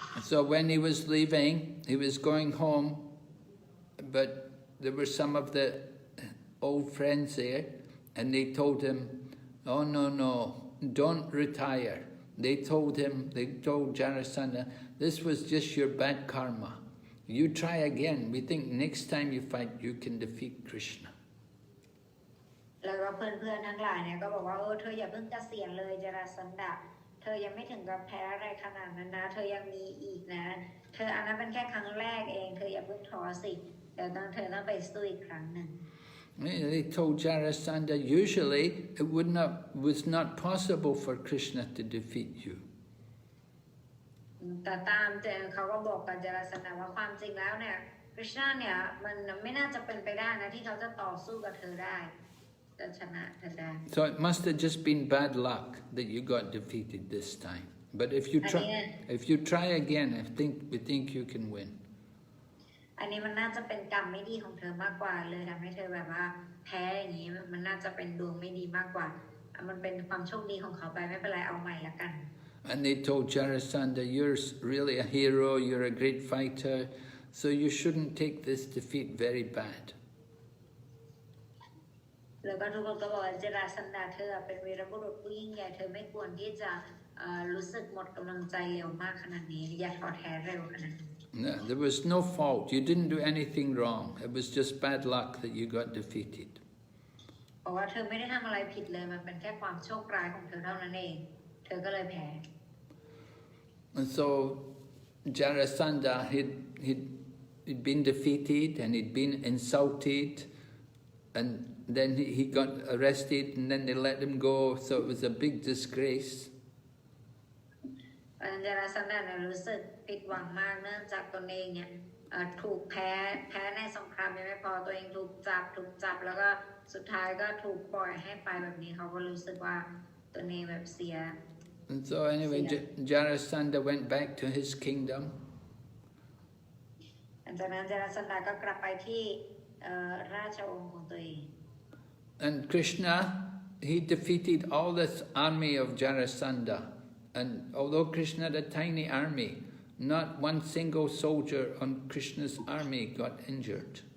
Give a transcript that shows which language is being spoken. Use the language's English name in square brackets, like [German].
[English] So when he was leaving, he was going home, but there were some of the old friends there, and they told him, oh no, don't retire. They told Jarasandha, this was just your bad karma. You try again. We think next time you fight, you can defeat Krishna. [Thai] แล้วก็เพื่อนๆทั้งหลายเนี่ยก็บอกว่าเธออย่าเพิ่งเกษียณเลยจาราสันดาเธอยังไม่ถึงกับแพ้อะไรขนาดนั้นนะเธอยังมีอีกนะเธออันนั้นเป็นแค่ครั้งแรกเองเธออย่าเพิ่งท้อสิเดี๋ยวเธอต้องไปสู้อีกครั้งหนึ่ง [English] They told Jarasandha, usually it was not possible for Krishna to defeat you. [Thai] แต่ตามเขาก็บอกกับจาราสันดาว่าความจริงแล้วเนี่ยคริชนาเนี่ยมันไม่น่าจะเป็นไปได้นะที่เขาจะต่อสู้กับเธอได้จะชนะเธอได้ [English] So it must have just been bad luck that you got defeated this time. But if you try again, we think you can win. [Thai] อันนี้มันน่าจะเป็นกรรมไม่ดีของเธอมากกว่าเลยทำให้เธอแบบว่าแพ้อย่างนี้มันน่าจะเป็นดวงไม่ดีมากกว่ามันเป็นความโชคดีของเขาไปไม่เป็นไรเอาใหม่ละกัน [English] And they told Jarasandha, you're really a hero, you're a great fighter, so you shouldn't take this defeat very bad. [Thai] แล้วก็ทุกคนก็บอกว่าจาราสันดาเธอเป็นวีรบุรุษผู้ยิ่งใหญ่เธอไม่ควรที่จะรู้สึกหมดกำลังใจเร็วมากขนาดนี้อย่าท้อแท้เร็วขนาดนี้ [English] No, there was no fault. You didn't do anything wrong. It was just bad luck that you got defeated. [Thai] เพราะว่าเธอไม่ได้ทำอะไรผิดเลยมันเป็นแค่ความโชคร้ายของเธอเท่านั้นเองเธอก็เลยแพ้ [English] And so Jarasandha, he'd been defeated and he'd been insulted, and then he got arrested and then they let him go, so it was a big disgrace. [Thai] จาราสันดาเนี่ยรู้สึกผิดหวังมากเนื่องจากตนเองเนี่ยถูกแพ้ในสงครามยังไม่พอตัวเองถูกจับแล้วก็สุดท้ายก็ถูกปล่อยให้ไปแบบนี้เขาก็รู้สึกว่าตัวเองแบบเสีย [English] And so anyway, Jarasandha went back to his kingdom. [Thai] จากนั้นจาราสันดาก็กลับไปที่ราชวงศ์ของตัวเอง [English] And Krishna, he defeated all this army of Jarasandha. And although Krishna had a tiny army, not one single soldier on Krishna's army got injured.